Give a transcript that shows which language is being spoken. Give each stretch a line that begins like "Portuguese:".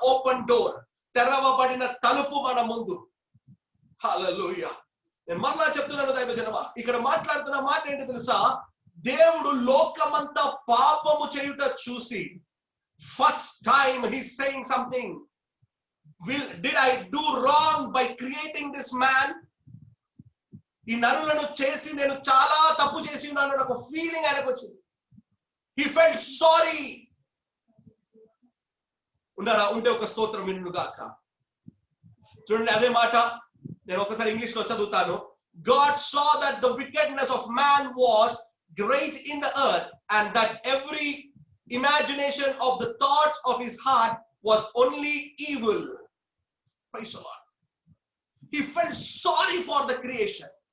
Telugu: Open door, తెరవబడిన తలుపు మన ముందు. హల్లెలూయా. నేను మరలా చెప్తున్నాను దైవజనమా, ఇక్కడ మాట్లాడుతున్న మాట ఏంటి తెలుసా? దేవుడు లోకమంతా పాపము చేయుట చూసి,
English: First time he is saying something. Did I do wrong by creating this man?
Telugu: ఈ నరులను చేసి నేను చాలా తప్పు చేసి ఉన్నాను నాకు ఫీలింగ్ ఆయనకు వచ్చింది.
English: He felt sorry.
Telugu: ఉన్నారా? ఉంటే ఒక స్తోత్రం వినును గాక. చూడండి, అదే మాట నేను ఒకసారి ఇంగ్లీష్ లో చదువుతాను.
English: God saw that the wickedness of man was great in the earth, and that every imagination of the thoughts of his heart was only evil. Praise the Lord. He felt sorry for the creation.